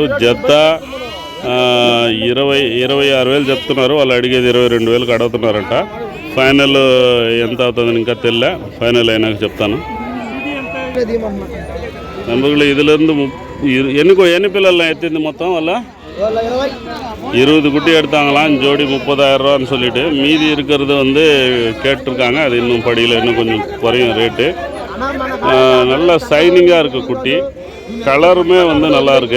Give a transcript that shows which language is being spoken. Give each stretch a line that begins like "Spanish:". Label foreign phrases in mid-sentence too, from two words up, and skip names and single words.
Telugu: జత 26,000 చెప్తున్నారు. వాళ్ళు అడిగేది 22,000కి అడుగుతున్నారంట. ఫైనల్ ఎంత అవుతుందని ఇంకా తెలియలే, ఫైనల్ అయినాక చెప్తాను.
Tamil: நண்பர்களே, இதுலேருந்து எண்ணி பிள்ளை எத்திருந்து மொத்தம் வரல 20 குட்டி எடுத்தாங்களாம். ஜோடி 30,000 சொல்லிட்டு மீதி இருக்கிறது வந்து கேட்டிருக்காங்க. அது இன்னும் படியில் இன்னும் கொஞ்சம் குறையும் ரேட்டு. நல்லா சைனிங்காக இருக்குது குட்டி, கலருமே வந்து நல்லாயிருக்கு.